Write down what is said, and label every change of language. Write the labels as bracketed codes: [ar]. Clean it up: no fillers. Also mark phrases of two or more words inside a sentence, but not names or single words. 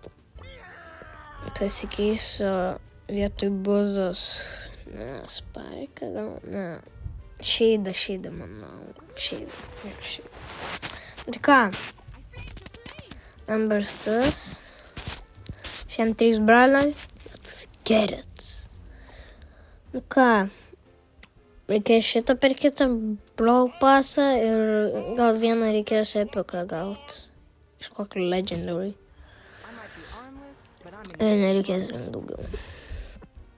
[lt] Pasikeisiu vietoj buzos. Ne, Spike, gal, ne. Šeidą, manau. Šeidą. Tai ką? Ambers tas. Šiam 3 braliai. [en] Let's get it. [lt] Nu ką? Reikės šitą per kitą Brawl Passą ir gal vieną reikės epiką gauti. Iš kokio Legendary. Ir nereikės daugiau.